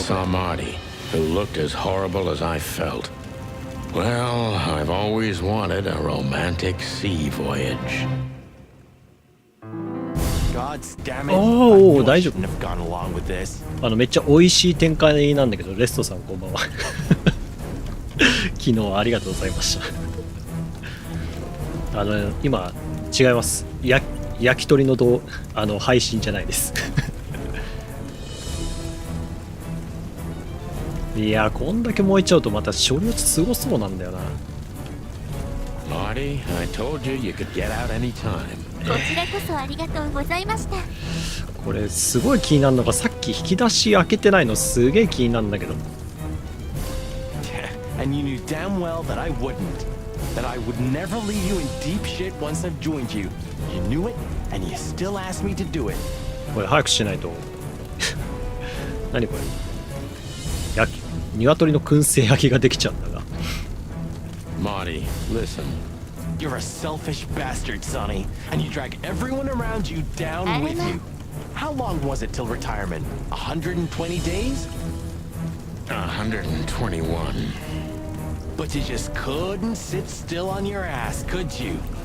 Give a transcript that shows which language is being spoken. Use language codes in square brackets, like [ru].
[en] saw Marty, who looked as horrible as I felt. Well, I've always wanted a romantic sea voyage. God's damn it. Oh, I knew I [ja] 大丈夫。 [en] shouldn't have gone along with this. [ja] めっちゃ美味しい展開なんだけど、レストさんこんばんは。昨日はありがとうございました。今違います。焼き鳥の配信じゃないです。いや、こんだけ燃えちゃうとまた処理落ちすごそうなんだよな。 [en] Marty, I told you you could get out anytime. [ja] こちらこそありがとうございました。これすごい気になるのが、さっき引き出し開けてないのすげえ気になるんだけど。 [en] And you knew damn well that I wouldn't. That I would never leave you in deep shit once I've joined you. You knew it, and you still asked me to do it. [ja] これ早くしないと。何これ。鶏の燻製焼きができちゃうんだが。 [en] Marty, listen. You're a selfish bastard, Sonny, and you drag everyone around you down with you. How long was it till retirement? 120 days? 121. But you just couldn't sit still on your ass, could you?